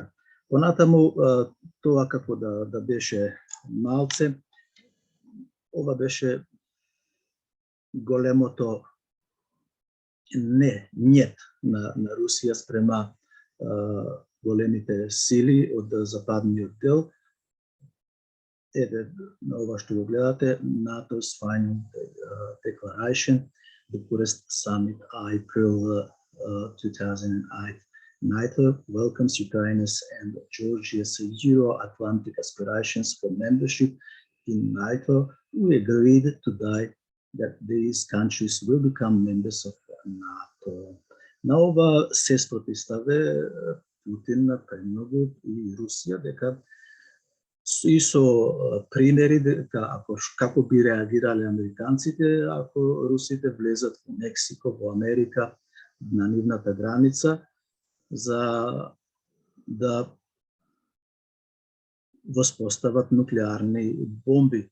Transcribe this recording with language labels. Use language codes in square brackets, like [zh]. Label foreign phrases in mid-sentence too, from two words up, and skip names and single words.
[mk] Понатаму тоа како да беше малце, ова беше големото нет на Русија спрема големите сили од западниот дел. Еве на ова што го гледате, [en] NATO's Final Declaration, Bucharest Summit, April 2008. NATO welcomes Ukraine's and Georgia's Euro-Atlantic aspirations for membership in NATO. We agreed today that these countries will become members of NATO. [mk] На ова се спротивставе Путин премногу и Русија, дека и со примери дека како би реагирале американците ако русите влезат во Мексико, во Америка, на нивната граница, за да воспостават нуклеарни бомби.